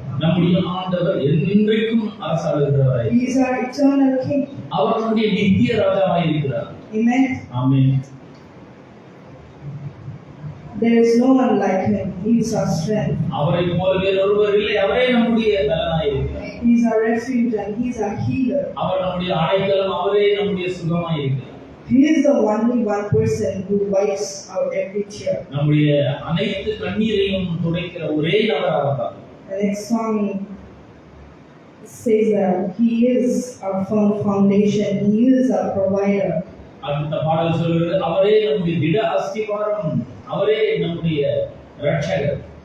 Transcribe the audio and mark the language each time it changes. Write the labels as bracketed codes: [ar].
[ta] நம்முடைய ஆண்டவர் என்றென்றைக்கும் அரசாளுகிறவராய் [en] He is our eternal King. [ta] அவர் நம்முடைய நித்திய ராஜாவாய் இருக்கிறார். [en] Amen. [ta] Amen. [en] There is no one like him. He is our strength. [ta] அவரை போல வேறொருவர் அவரே நம்முடைய பலனாய் இருக்கிறார். [en] He is our refuge and He is our healer. [ta] அவர் நம்முடைய அடைக்கலம், அவரே நம்முடைய சுகமாய் இருக்கிறார். [en] He is the only one person who wipes out every tear. [ta] நம்முடைய அனைத்து கண்ணீரையும் துடைக்கிற ஒரே நபர் அவர்தான். [en] The next song says that He is our firm foundation. He is our provider. [ta] அடுத்த பாடல் சொல்கிறது, அவரே நம்முடைய திட அஸ்திவாரம், அவரே நம்முடைய இரட்சகர்,